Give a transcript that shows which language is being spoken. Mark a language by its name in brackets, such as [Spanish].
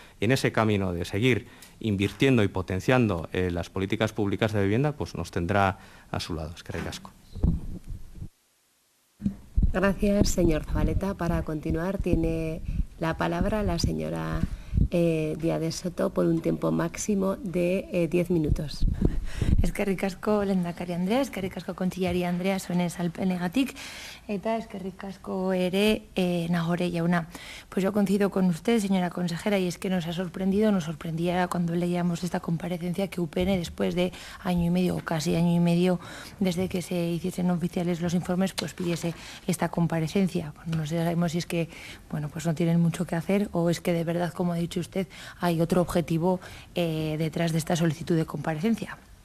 [Spanish] Y en ese camino de seguir invirtiendo y potenciando las políticas públicas de vivienda, pues nos tendrá a su lado. [Basque] Eskerrik asko. [Spanish] Gracias, señor Zabaleta. Para continuar, tiene la palabra la señora Díaz de Soto por un tiempo máximo de 10 minutos. [Basque] Eskerrik asko lehendakari Andrea, eskerrik asko kontseilari Andrea zuen azalpenegatik, eta eskerrik asko ere Nagore jauna. [Spanish] Pues yo coincido con usted, señora consejera, y es que nos sorprendía cuando leíamos esta comparecencia que UPN, después de año y medio, o casi año y medio, desde que se hiciesen oficiales los informes, pues pidiese esta comparecencia. Bueno, no sabemos si es que, bueno, pues no tienen mucho que hacer o es que de verdad, como ha dicho usted, hay otro objetivo detrás de esta solicitud de comparecencia.